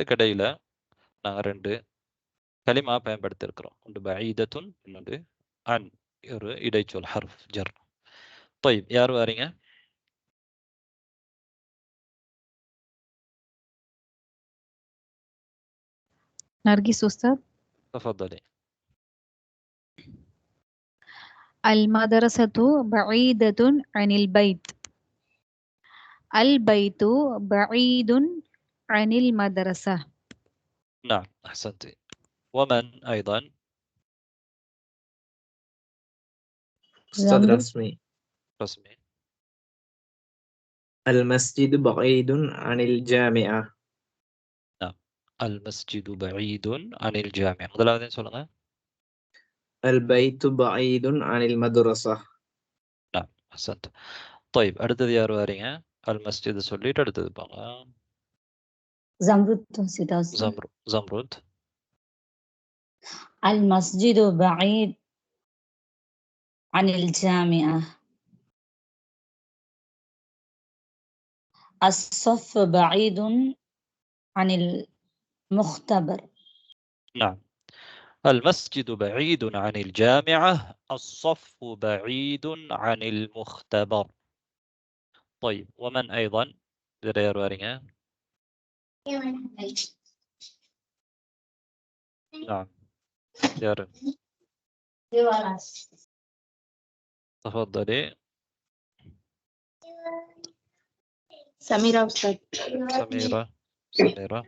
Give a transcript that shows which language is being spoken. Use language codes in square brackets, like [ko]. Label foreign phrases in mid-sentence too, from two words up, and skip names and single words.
[ta] கடையில நாங்க ரெண்டு கலிமா பயன்படுத்தி இருக்கிறோம். ஒன்று பஈதத்துன், இன்னொன்று அன், ஒரு இடைச்சொல் [ar] حرف جر. [ta] طيب, யார் வாரீங்க? நர்கிஸ் உஸ்தாத். [ar] تفضلي. المدرسة بعيدة عن البيت. البيت بعيد عن المدرسة. نعم، أحسنت. ومن أيضا؟ أستاذ رسمي. رسمي. المسجد بعيد عن الجامعة. نعم، المسجد بعيد عن الجامعة. [ta] முதலாவது சொல்லுங்க. [ar] البيت بعيد عن المدرسة. نعم، أحسنت. طيب, [ta] அடுத்தது யார் வாரீங்க? المسجد சொல்லிட்டு அடுத்தது போங்க. [ar] زمرد. المسجد بعيد عن الجامعة. الصف بعيد عن المختبر. نعم، المسجد بعيد عن الجامعة. الصف بعيد عن المختبر. طيب, ومن أيضا؟ [ta] யார் வாரீங்க? [ar] نعم، يارا تفضلي. سميرة أستاذ. سميرة.